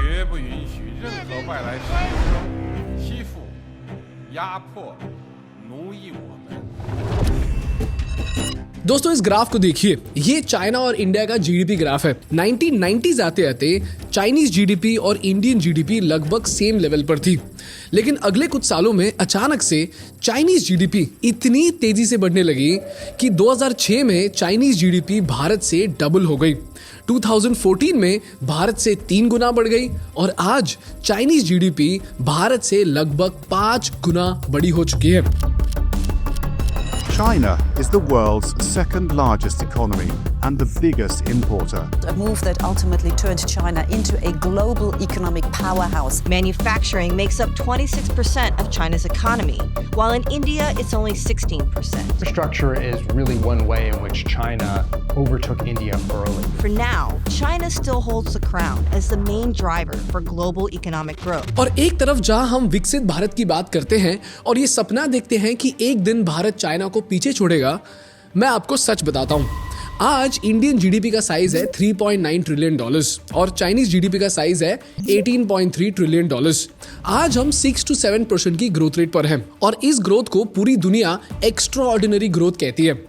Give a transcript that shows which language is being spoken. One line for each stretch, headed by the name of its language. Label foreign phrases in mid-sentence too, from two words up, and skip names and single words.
Chinese: 不允许任何外来势力欺负、压迫、奴役我们。
Hindi: दोस्तों इस ग्राफ को देखिए, ये चाइना और इंडिया का
English: GDP graph
Hindi: है। 1990s आते आते
English: Chinese GDP
Hindi: और
English: Indian GDP
Hindi: लगभग
English: same level
Hindi: पर थी, लेकिन अगले कुछ सालों में अचानक से
English: Chinese GDP
Hindi: इतनी तेजी से बढ़ने लगी कि 2006 में
English: Chinese GDP
Hindi: भारत से डबल हो गई। 2014 में भारत से 3 गुना बढ़ गई और आज
English: Chinese GDP
Hindi: भारत से लगभग 5 गुना बड़ी हो चुकी है।
English: China is the world's second largest economy and the biggest importer. A move that ultimately turned China into a global economic powerhouse. Manufacturing makes up 26% of China's economy, while in India it's only 16%. Infrastructure is really one way in which China overtook India early. For now, China still holds the crown as the main driver for global economic growth.
Hindi: और एक तरफ जहां हम विकसित भारत की बात करते हैं और ये सपना देखते हैं कि एक दिन भारत चाइना को पीछे छोड़ेगा, मैं आपको सच बताता हूं, आज
English: Indian GDP
Hindi: का साइज है $3.9 ट्रिलियन और
English: Chinese GDP
Hindi: का साइज है $18.3 ट्रिलियन। आज हम 6 to 7% की
English: growth rate
Hindi: पर हैं और इस ग्रोथ को पूरी दुनिया
English: extra ordinary growth
Hindi: कहती है।